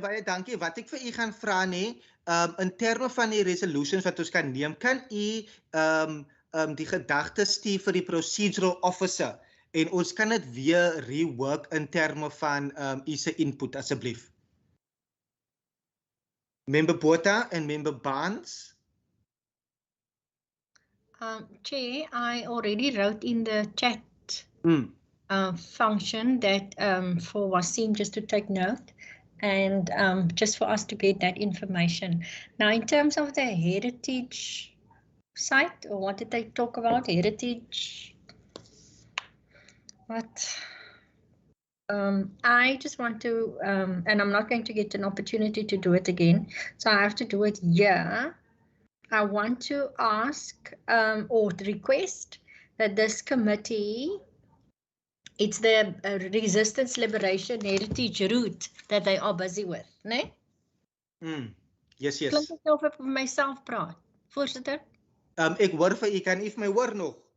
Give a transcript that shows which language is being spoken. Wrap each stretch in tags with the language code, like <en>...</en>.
<af>Baie dankie. Wat ek vir u gaan vra in terme van die resolutions wat ons kan neem, kan u die gedagtes stuur vir die procedural officer en ons kan dit weer rework in terme van u se input asseblief.</af> <en>Member Botha and Member Barnes. Chair, I already wrote in the chat function that for Wasim just to take note and just for us to get that information. Now, in terms of the heritage site, or what did they talk about? Heritage, what? I just want to, and I'm not going to get an opportunity to do it again, so I have to do it here. I want to ask or request that this committee, it's the Resistance Liberation Heritage route that they are busy with, né? Yes.</en> <af>Klink ek of ek vir myself praat, voorsitter? Ek hoor vir u, kan u vir my hoor nog?</af>